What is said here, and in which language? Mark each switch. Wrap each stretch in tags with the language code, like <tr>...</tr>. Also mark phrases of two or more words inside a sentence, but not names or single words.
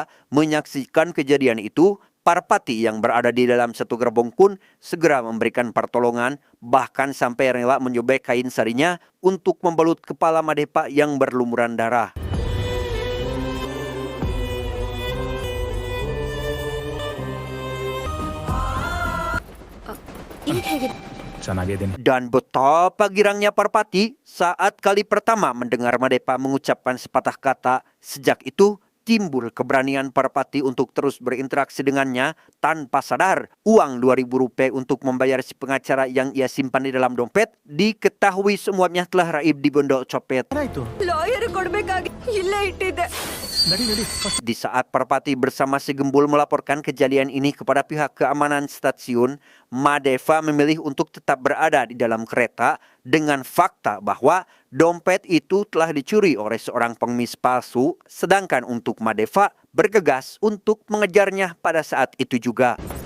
<id>Menyaksikan kejadian itu, Parpati yang berada di dalam satu gerbong pun segera memberikan pertolongan, bahkan sampai rela menyobek kain sarinya untuk membalut kepala Madeva yang berlumuran darah.</id> <kn>ini ಹೇಗೆ ಚೆನ್ನಾಗಿದ್ದೀನಿ.</kn> <id>Dan betapa girangnya Parpati saat kali pertama mendengar Madeva mengucapkan sepatah kata. Sejak itu, timbul keberanian Parpati untuk terus berinteraksi dengannya tanpa sadar. Uang Rp2.000 untuk membayar si pengacara yang ia simpan di dalam dompet diketahui semuanya telah raib di bondol copet.</id> <kn>ಲಾಯರ್ ಕೊಡ್ಬೇಕಾಗಿ ಇಲ್ಲೇ ಇಟ್ಟಿದ್ದೆ.</kn> <id>Di saat Parpati bersama si Gembul melaporkan kejadian ini kepada pihak keamanan stasiun, Madeva memilih untuk tetap berada di dalam kereta dengan fakta bahwa dompet itu telah dicuri oleh seorang pengemis palsu, sedangkan untuk Madeva bergegas untuk mengejarnya pada saat itu juga.</id>